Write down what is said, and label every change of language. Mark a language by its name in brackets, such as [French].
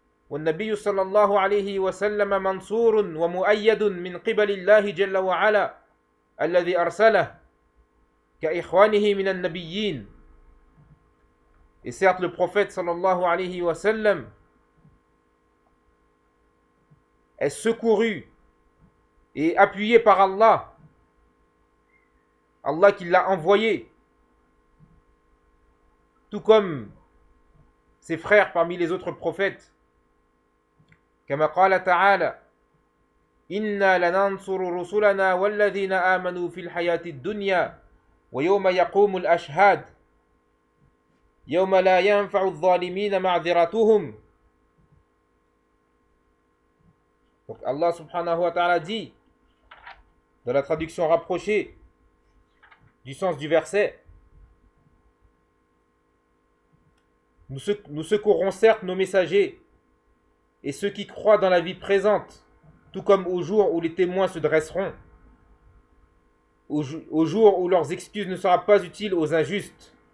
[Arabic] والنبي صلى الله عليه وسلم منصور ومؤيد من قبل الله جل وعلا الذي أرسله كإخوانه من النبيين. [French] Et certes le prophète sallallahu alayhi wa sallam est secouru et appuyé par Allah. Allah qui l'a envoyé, tout comme ses frères parmi les autres prophètes. Comme a dit [Arabic] Ta'ala, Inna lanansuru rusulana walladhina amanu fil hayati dunya wa yawma yaqumu al ashhad. يوم لا ينفع الظالمين معذرتهم. [French] Donc Allah subhanahu wa ta'ala dit, dans la traduction rapprochée du sens du verset, nous secourrons certes nos messagers et ceux qui croient dans la vie présente, tout comme au jour où les témoins se dresseront, au jour où leurs excuses ne seront pas utiles aux injustes.